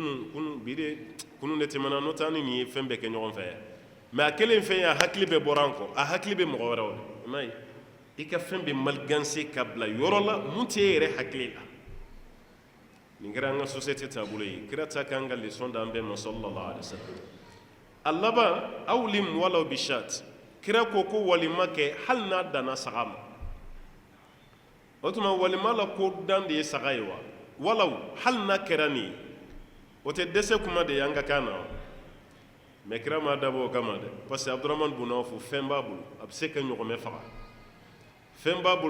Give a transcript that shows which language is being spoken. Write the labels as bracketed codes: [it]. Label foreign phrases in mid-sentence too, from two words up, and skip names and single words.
[bm] kunun de tɛmɛna n'o tɛ an ni nin ye fɛn bɛɛ kɛ ɲɔgɔn fɛ mais a kelen fɛn ye a hakili bɛ bɔra an kɔ a hakili bɛ mɔgɔ wɛrɛw de i m'a ye i ka fɛn bɛ maliganse ka bila yɔrɔ la mun t'e yɛrɛ hakili la nin kɛra an ka société taabolo ye kira ta k'an ka leçon d'an bɛɛ ma [ar] sallallahu alaihi wasallam [bm] a laban [ar] awlim walaw bishat [bm] kira ko walima kɛ hali n'a danna saga ma o tuma walima la ko dan de ye saga ye wa walaw hali n'a kɛra nin ye o tɛ dɛsɛ kuma de ye an ka kan na wa mais kira ma dabɔ o kama dɛ [fr] parce que [bm] abdurahmane bun awf fɛn b'a bolo a bɛ se ka ɲɔgɔmɛ faga fɛn b'a bolo